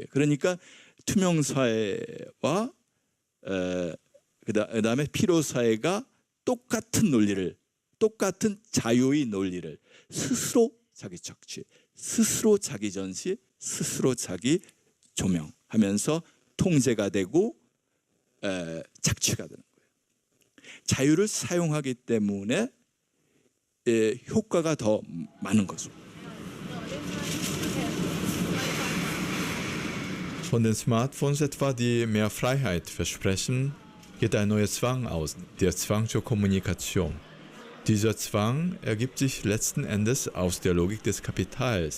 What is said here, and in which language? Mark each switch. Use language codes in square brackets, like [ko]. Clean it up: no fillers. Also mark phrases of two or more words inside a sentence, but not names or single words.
[ko] 그러니까 투명 사회와 그다음에 피로 사회가 똑같은 자유의 논리를 스스로 자기 착취, 스스로 자기 전시, 스스로 자기 조명하면서 통제가 되고 착취가 되는 거예요. 자유를 사용하기 때문에 효과가 더 많은 거죠. [de] Von den Smartphones etwa, die mehr Freiheit versprechen, geht ein neuer Zwang aus, der Zwang zur Kommunikation. Dieser Zwang ergibt sich letzten Endes aus der Logik des Kapitals.